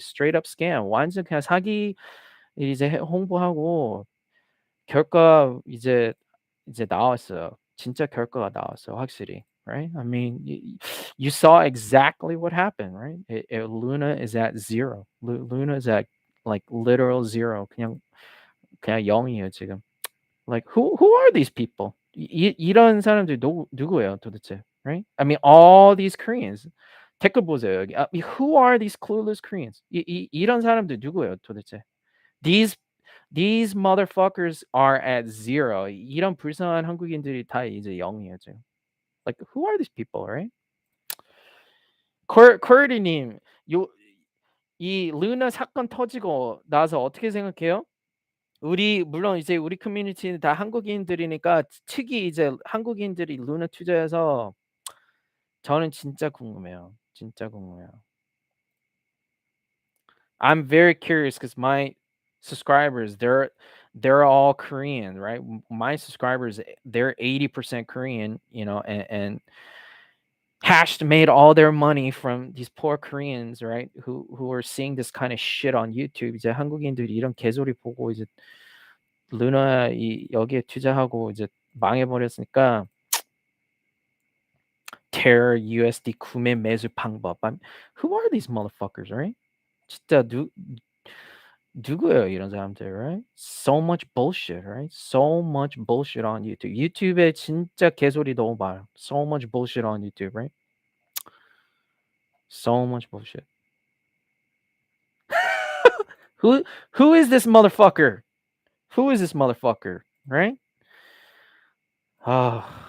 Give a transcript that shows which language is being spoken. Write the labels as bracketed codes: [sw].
[en] Straight up scam. [ko] 완전 그냥 사기 이제 홍보하고 결과 이제 나왔어요. 진짜 결과가 나왔어요, 확실히. [en] Right? I mean, you saw exactly what happened, right? Luna is at zero. Luna is at like literal zero. [ko] 그냥 0이에요, 지금. [en] Like who are these people? [ko] 이런 사람들이 누구예요, 도대체? [en] Right? I mean, all these Koreans. [ko] 댓글 보세요, 여기. [en] Who are these clueless Koreans? [ko] 이런 사람들 누구예요, 도대체? [en] These These motherfuckers are at zero. [ko] 이런 불쌍한 한국인들이 다 이제 0이에요, 지금. [en] Like who are these people, right? [ko] 님, 이 루나 사건 터지고 나서 어떻게 생각해요? 물론 이제 우리 커뮤니티는 다 한국인들이니까 특히 이제 한국인들이 루나 투자해서 저는 진짜 궁금해요. 진짜 궁금해요. [en] I'm very curious because my subscribers, they're all Korean, right? My subscribers, they're 80% Korean, and Hashed made all their money from these poor Koreans, right? Who are seeing this kind of shit on YouTube. [ko] 이제 한국인들이 이런 개소리 보고 이제 루나 여기에 투자하고 이제 망해버렸으니까. Terror USD 구매 매수 방법. [en] Who are these motherfuckers, right? [ko] 진짜 누구예요 이런 사람들, [en] right? So much bullshit, right? So much bullshit on YouTube. [ko] 유튜브에 진짜 개소리 너무 많아. [en] So much bullshit on YouTube, right? So much bullshit. Who who is this motherfucker? Who is this motherfucker, right? 아,